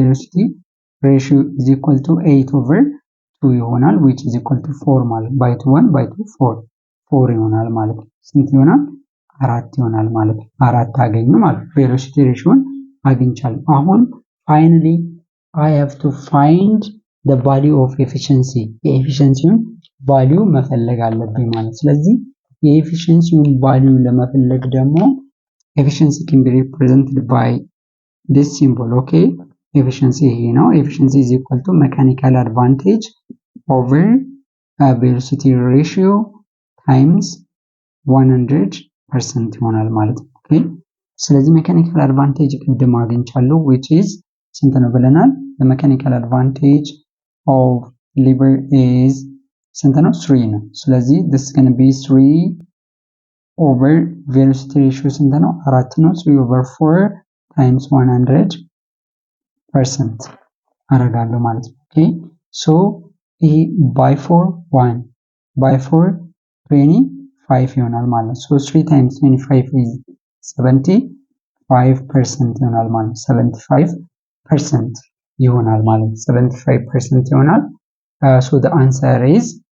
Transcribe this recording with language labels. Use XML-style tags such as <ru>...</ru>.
<en>velocity ratio is equal to 8/2 ይሆናል which is equal to 4 ማለት by 2 1 by 2 4 ይሆናል ማለት ነው። ስንት ይሆናል?</en> <am>4 ይሆናል ማለት ነው። 4 አገኘ ማለት ነው። velocity ratio አግኝቻለሁ። አሁን</am> <en>finally I have to find the value of efficiency</en> <am>የኤፊሽንሲውን ቫልዩ መፈለግ አለብኝ ማለት። ስለዚህ የኤፊሽንሲውን ቫልዩ ለመፈለግ ደግሞ</am> <en>efficiency can be represented by this symbol. okay efficiency ይሄ ነው። efficiency is equal to mechanical advantage over velocity ratio times 100% ይሆናል ማለት ነው። okay</en> <am>ስለዚህ mechanical advantage ቅድም አግኝቻለሁ</am> <en>which is ስንት ነው ብለናል? the mechanical advantage of lever is ስንት ነው? 3 ነው። ስለዚህ this is going to be 3 over velocity ratio ስንት ነው?</en> <am>4 ነው። 3/4 times 100% አረጋለሁ ማለት ነው። okay so ይሄ by 4 1 by 4 25 ይሆናል ማለት ነው። so 3 times 25 is 75% ይሆናል ማለት ነው። 75% ይሆናል ማለት ነው። 75% ይሆናል። so the answer is</am>